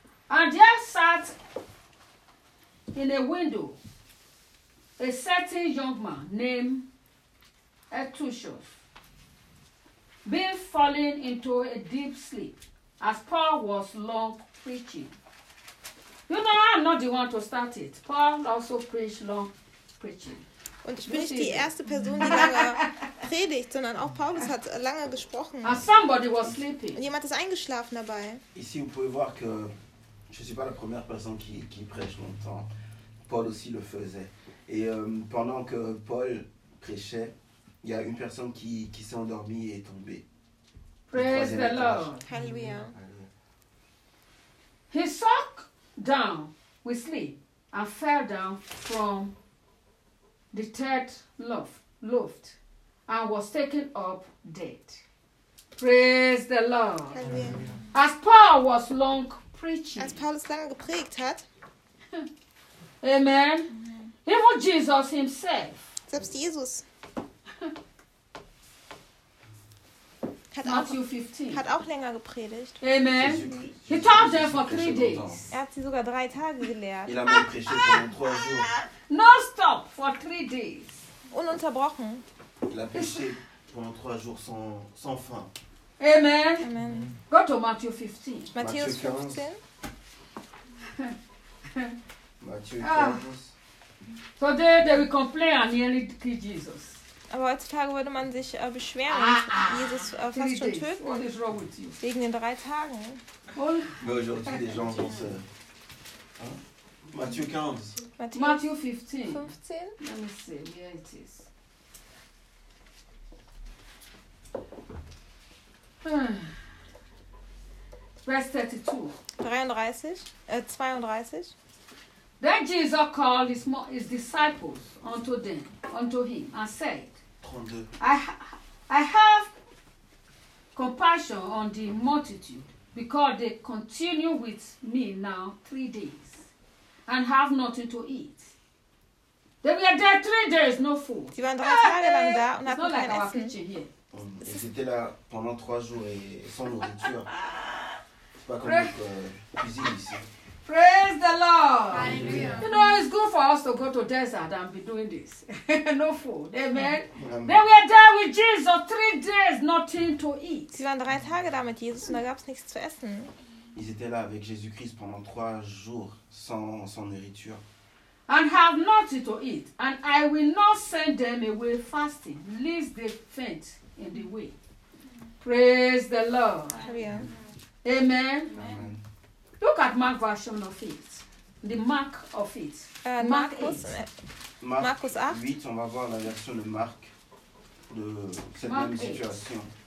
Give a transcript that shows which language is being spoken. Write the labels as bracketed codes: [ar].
[en] And there sat in a window a certain young man named Eutychus, being fallen into a deep sleep as Paul was long preaching. You know, I'm not the one to start it. Paul also preached long preaching. [de] Und ich bin nicht die erste Person, die lange predigt, sondern auch Paulus hat lange gesprochen. [en] And somebody was sleeping. [de] Und jemand ist eingeschlafen dabei. [fr] Ici, vous pouvez voir que je ne suis pas la première personne qui prêche longtemps. Paul aussi le faisait. Et pendant que Paul prêchait, il y a une personne qui s'est endormie et est tombée. [en] Praise the Lord. Hallelujah. He sunk down with sleep and fell down from the third loft and was taken up dead. Praise the Lord. Hallelujah. As Paul was long preaching. [de] Als Paulus lange geprägt hat. [en] Amen. Amen. Even Jesus himself. [de] Selbst Jesus. [en] Matthew 15. [de] Hat auch länger gepredigt. [en] Amen. He taught them for 3 days. [de] Er hat sie sogar 3 Tage gelehrt. [fr] Il a même prêché pendant 3 jours. [en] No stop for 3 days. [de] Ununterbrochen. [fr] Il a prêché pendant 3 jours sans fin. [en] Amen. Amen. Go to Matthew 15. [de] Matthäus 15. [en] Matthew 15. So they will complain and nearly kill Jesus. [de] Aber heutzutage würde man sich beschweren und Jesus fast schon töten. [en] What is wrong with you? [de] Wegen den 3 Tagen. [fr] Mais aujourd'hui, les gens vont se. Matthieu 15. Matthieu 15. 15? [en] Let me see, here it is. Verse 32. 32. Then Jesus called his disciples unto him, and said, I have compassion on the multitude, because they continue with me now 3 days, and have nothing to eat. They were there 3 days, no food. [de] Sie waren 3 Tage lang da und hatten kein Essen. [en] It's not like our [de] Essen. [en] Kitchen here. [fr] Et c'était là pendant 3 jours et sans nourriture. C'est pas comme cuisine ici. [en] Praise the Lord. Hallelujah. You know, it's good for us to go to desert and be doing this. No food. Amen. Then we are there with Jesus 3 days, nothing to eat. [de] Sie waren 3 Tage da mit Jesus und da gab es nichts zu essen. [fr] Ils étaient là avec Jésus-Christ pendant 3 jours sans nourriture. [en] And have nothing to eat. And I will not send them away fasting, lest they faint in the way. Praise the Lord. Hallelujah. Amen. Amen. Look at Mark version of it. The Mark of it. Mark [de] 8. Marcus 8. [fr] Mark 8, on va voir la version de Mark de cette Mark même situation.